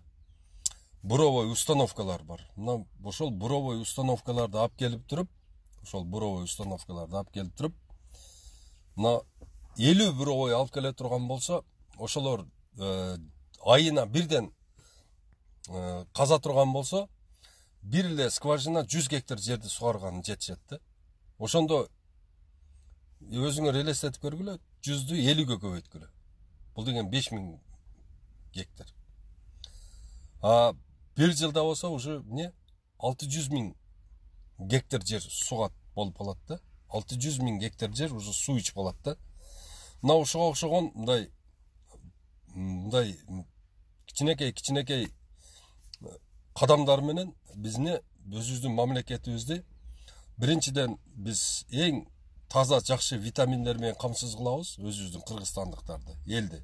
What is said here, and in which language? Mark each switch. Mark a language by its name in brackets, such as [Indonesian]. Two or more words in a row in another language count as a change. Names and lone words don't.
[Kyrgyz] Буровой установкалар бар. Мына ошол буровой установкаларды алып келип туруп, мына 50 буровой алып келе турган болсо, ошолор айына бирден каза турган болсо, бир эле скважина 100 гектар жерди сугарганы жетишет да. Ошондо өзүңөр элестетип көргүлө, 100ду 50ге көбөйткүлө. Бул деген 5000 гектар. Bir жылда болса [Russian] уже не [Kyrgyz] 600 миң гектар жер суга болуп калат да. 600 миң гектар жер уже суу ичип калат да. Мына ошого окшогон мындай кичинекей кадамдар менен бизни өзүбүздүн мамлекетибизди биринчиден биз эң таза жакшы витаминдер менен камсыз кылабыз өзүбүздүн кыргызстандыктарды, элди.